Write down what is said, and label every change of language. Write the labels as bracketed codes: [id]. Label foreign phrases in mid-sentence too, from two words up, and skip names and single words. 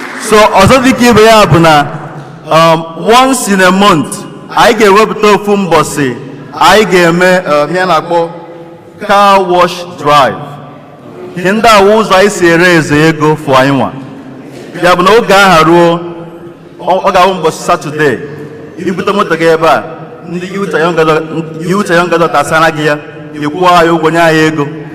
[ig] So, ọzọ dị ka ibe ya bụ na, [en] um, once in a month, [ig] anyị ga-ewepụta ofu mbọsị, anyị ga-eme, um, ihe a na-akpọ [en] car wash drive. [ig] Ihe ndị a wụ ụzọ anyị si ere eze ego fụ anyị nwa. Ya bụ na oge ahụ ruo, ọ, ọ ga-awụ mbọsị Saturday, ibute moto gị ebe a, ndị [en] youth and young adult, youth and young adult [ig] asara gị ya. ị kwụọ anyị ụgwọ, nye anyị ego.